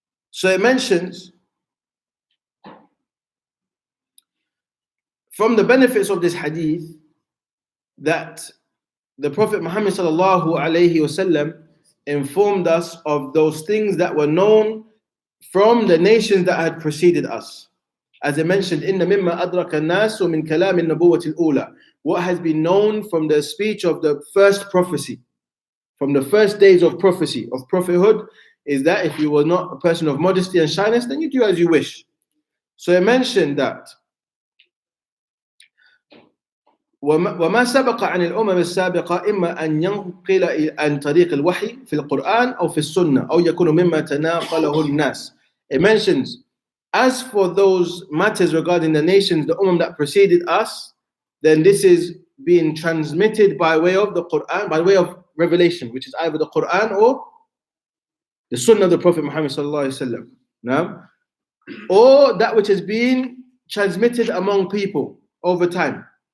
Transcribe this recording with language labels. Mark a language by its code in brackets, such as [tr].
[en] So it mentions from the benefits of this hadith that the Prophet Muhammad sallallahu alaihi wasallam informed us of those things that were known from the nations that had preceded us. As I mentioned, [ar] إِنَّ مِمَّا أَدْرَكَ النَّاسُ مِنْ كَلَامِ النُّبُوَّةِ الْأُولَى. [en] What has been known from the speech of the first prophecy, from the first days of prophecy, of prophethood, is that if you were not a person of modesty and shyness, then you do as you wish. So I mentioned that [ar] وما سبق عن الأمم السابقة إما أن ينقل عن طريق الوحي في القرآن أو في السنة أو يكون مما تناقله الناس. [en] It mentions, as for those matters regarding the nations, the that preceded us, then this is being transmitted by way of the Quran, by way of revelation, which is either the Quran or the Sunnah of the Prophet Muhammad sallallahu alaihi wasallam. Now, or that which is being transmitted among people over time.